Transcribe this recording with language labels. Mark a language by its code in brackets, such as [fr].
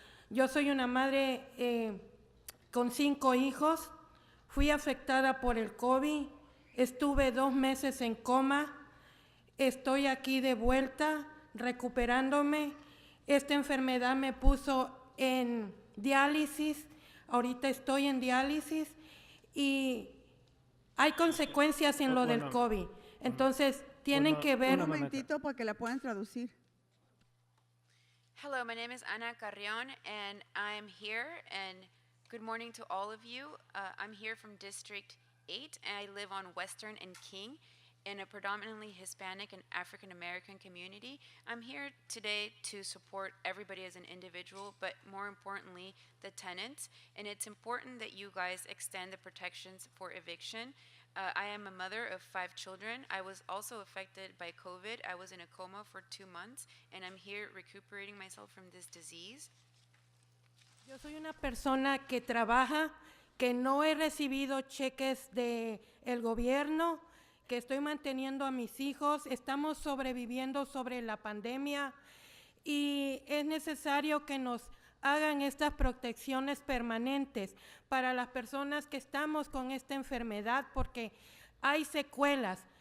[es] Yo soy una madre con 5 hijos, fui afectada por el COVID, estuve 2 meses en coma, estoy aquí de vuelta, recuperándome. Esta enfermedad me puso en diálisis, ahorita estoy en diálisis y hay consecuencias en lo del COVID. Entonces, tienen que ver... Un momentito para que la puedan traducir. [en] Hello, my name is Ana Carrion, and I'm here, and good morning to all of you. I'm here from District 8, and I live on Western and King in a predominantly Hispanic and African American community. I'm here today to support everybody as an individual, but more importantly, the tenants. And it's important that you guys extend the protections for eviction. I am a mother of 5 children. I was also affected by COVID. I was in a coma for 2 months, and I'm here recuperating myself from this disease. [es] Yo soy una persona que trabaja, que no he recibido cheques de el gobierno, que estoy manteniendo a mis hijos, estamos sobreviviendo sobre la pandemia y es necesario que nos hagan estas protecciones permanentes para las personas que estamos con esta enfermedad, porque hay secuelas.